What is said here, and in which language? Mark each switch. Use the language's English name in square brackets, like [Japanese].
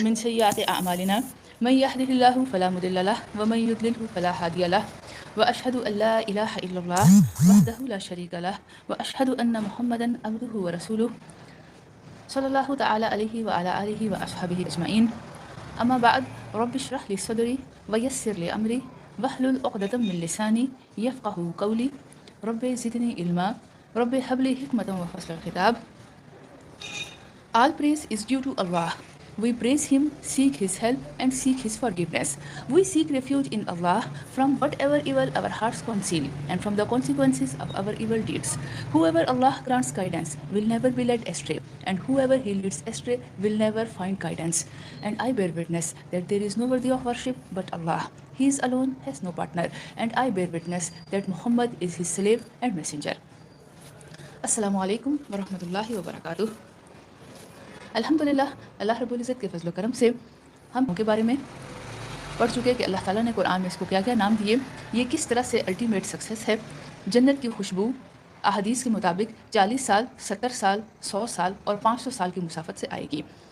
[Arabic] ومن سيئات أعمالنا من يهده الله فلا مضل له ومن يضلله فلا هادي له وأشهد أن لا إله إلا الله وحده لا شريك له وأشهد أن محمدا عبده ورسوله صلى الله تعالى عليه وعلى آله وأصحابه أجمعين. أما بعد رب اشرح لي صدري ويسر لي أمري واحلل عقدة من لساني يفقه قولي رب زدني علما رب هب لي حكمة وفصل الخطاب. [English] All praise is due to Allah. We praise Him, seek His help, and seek His forgiveness. We seek refuge in Allah from whatever evil our hearts conceal and from the consequences of our evil deeds. Whoever Allah grants guidance will never be led astray, and whoever He leads astray will never find guidance. And I bear witness that there is no worthy of worship but Allah. He is alone, has no partner, and I bear witness that Muhammad is His slave and messenger. [Arabic] Assalamu alaikum wa rahmatullahi wa barakatuh. [Hindi] अल्हम्दुलिल्लाह अल्लाह रब्बुल इज़्ज़त के फजल करम से हम उनके बारे में पढ़ चुके हैं कि अल्लाह ताला ने कुरान में इसको क्या क्या नाम दिए, ये किस तरह से अल्टीमेट सक्सेस है। जन्नत की खुशबू अहादीस के मुताबिक 40 साल, 70 साल, 100 साल और 500 साल की मुसाफत से आएगी।